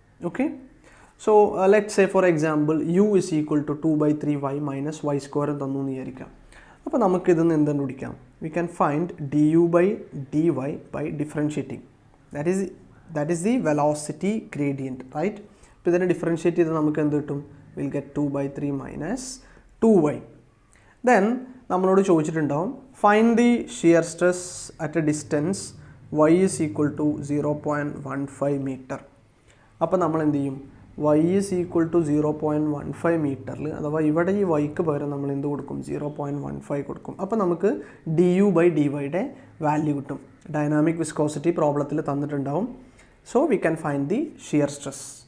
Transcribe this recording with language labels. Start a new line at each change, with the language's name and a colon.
English: okay, so let's say for example u is equal to 2/3y minus y²
Malayalam: തന്നു എന്ന് വിചാരിക്കാം. അപ്പോൾ നമുക്കിതൊന്ന് എന്ത് കണ്ടുപിടിക്കാം,
English: We can find du by dy by differentiating, that is the velocity gradient, right?
Malayalam: അപ്പോൾ ഇതിനെ ഡിഫറൻഷ്യേറ്റ് ചെയ്ത് നമുക്ക് എന്ത് കിട്ടും,
English: Will get 2/3 minus 2y. Then
Malayalam: നമ്മളോട് ചോദിച്ചിട്ടുണ്ടാവും
English: find the shear stress at a distance y is equal to 0.15 meter.
Malayalam: അപ്പോൾ നമ്മൾ എന്ത് ചെയ്യും? y is equal to 0.15 മീറ്ററിൽ അഥവാ ഇവിടെ ഈ വൈക്ക് പകരം നമ്മൾ എന്ത് കൊടുക്കും? 0.15 കൊടുക്കും. അപ്പോൾ നമുക്ക് du/dy വാല്യൂ കിട്ടും. Dynamic viscosity പ്രോബ്ലത്തിൽ തന്നിട്ടുണ്ടാവും.
English: So we can find the shear stress.